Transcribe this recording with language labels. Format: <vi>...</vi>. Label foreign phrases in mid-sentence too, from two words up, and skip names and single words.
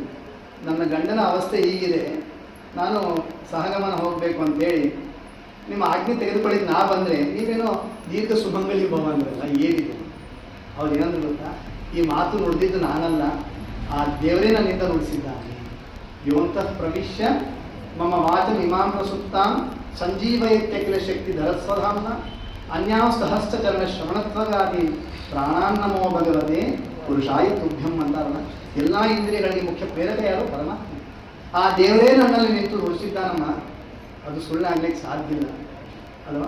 <kn>ನನ್ನ ಗಂಡನ ಅವಸ್ಥೆ ಹೀಗಿದೆ, ನಾನು ಸಹಗಮನ ಹೋಗಬೇಕು ಅಂತೇಳಿ ನಿಮ್ಮ ಆಜ್ಞೆ ತೆಗೆದುಕೊಳ್ಳಿದ್ದು ನಾ ಬಂದರೆ ನೀವೇನೋ</kn> <sa>ದೀರ್ಘ ಸುಮಂಗಲಿ ಭವ</sa> <kn>ಅಂದ್ರಲ್ಲ, ಏನಿದೆ? ಅವ್ರು ಏನಂದ್ರು ಗೊತ್ತಾ? ಈ ಮಾತು ನುಡಿದಿದ್ದು ನಾನಲ್ಲ, ಆ ದೇವರೇ ನನ್ನಿಂದ ನುಡಿಸಿದ್ದಾನೆ.</kn> <sa>ಯೋಂತಃ ಪ್ರವಿಶ್ಯ ಮಮ ವಾಚಂ ಇಮಾಂ ಪ್ರಸುಪ್ತಾಂ ಸಂಜೀವಯತ್ಯಖಿಲ ಶಕ್ತಿ ಧರಸ್ವಧಾಮ್ನ ಅನ್ಯಾಂ ಸಹಸ್ರ ಚರಣ ಶ್ರವಣತ್ವಗಾದಿ ಪ್ರಾಣಾನ್ನಮೋ ಭಗವತೆ ಪುರುಷಾಯ ತುಭ್ಯಂ ಅಂತಾರಲ್ಲ.</sa> <kn>ಎಲ್ಲ ಇಂದ್ರಿಯಗಳಿಗೆ ಮುಖ್ಯ ಪ್ರೇರಕ ಯಾರು? ಪರಮಾತ್ಮ. ಆ ದೇವರೇ ನನ್ನಲ್ಲಿ ನಿಂತು ನುಡಿಸಿದ್ದಾನಮ್ಮ, ಅದು ಸುಳ್ಳಾಗ್ಲಿಕ್ಕೆ ಸಾಧ್ಯ ಇಲ್ಲ ಅಲ್ವಾ?</kn>